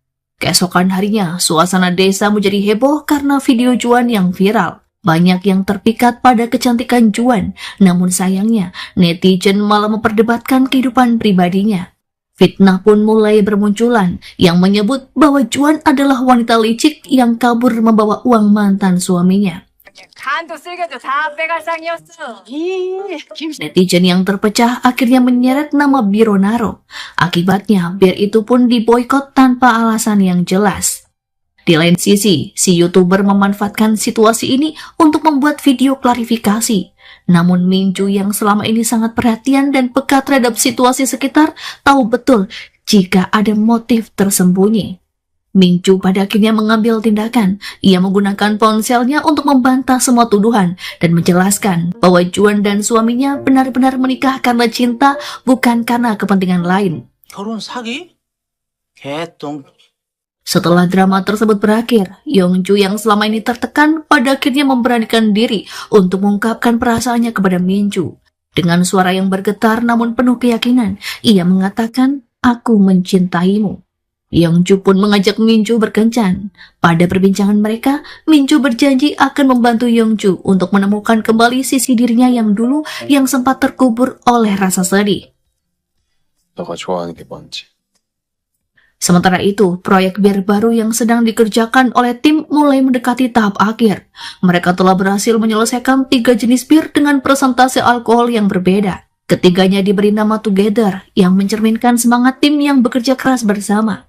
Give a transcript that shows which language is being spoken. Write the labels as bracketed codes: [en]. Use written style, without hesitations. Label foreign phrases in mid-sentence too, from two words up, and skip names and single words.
[id] Keesokan harinya, suasana desa menjadi heboh karena video Juan yang viral. Banyak yang terpikat pada kecantikan Juan, namun sayangnya netizen malah memperdebatkan kehidupan pribadinya. Fitnah pun mulai bermunculan yang menyebut bahwa Juan adalah wanita licik yang kabur membawa uang mantan suaminya. [ko] 간도 쓸개도 다 빼갈 상이었어. [id] Netizen yang terpecah akhirnya menyeret nama Bironaro. Akibatnya, bir itu pun diboikot tanpa alasan yang jelas. Di lain sisi, si YouTuber memanfaatkan situasi ini untuk membuat video klarifikasi. Namun Minju yang selama ini sangat perhatian dan peka terhadap situasi sekitar tahu betul jika ada motif tersembunyi. Minju pada akhirnya mengambil tindakan. Ia menggunakan ponselnya untuk membantah semua tuduhan dan menjelaskan bahwa Juan dan suaminya benar-benar menikah karena cinta, bukan karena kepentingan lain. [ko] 결혼 사기? 개똥. [id] Setelah drama tersebut berakhir, Yongju yang selama ini tertekan pada akhirnya memberanikan diri untuk mengungkapkan perasaannya kepada Minju. Dengan suara yang bergetar namun penuh keyakinan, ia mengatakan, "Aku mencintaimu." Yongju pun mengajak Minju berkencan. Pada perbincangan mereka, Minju berjanji akan membantu Yongju untuk menemukan kembali sisi dirinya yang dulu yang sempat terkubur oleh rasa sedih. [ko] 너가 좋아하는 게 뭔지. [id] Sementara itu, proyek bir baru yang sedang dikerjakan oleh tim mulai mendekati tahap akhir. Mereka telah berhasil menyelesaikan 3 jenis bir dengan presentasi alkohol yang berbeda. Ketiganya diberi nama Together, yang mencerminkan semangat tim yang bekerja keras bersama.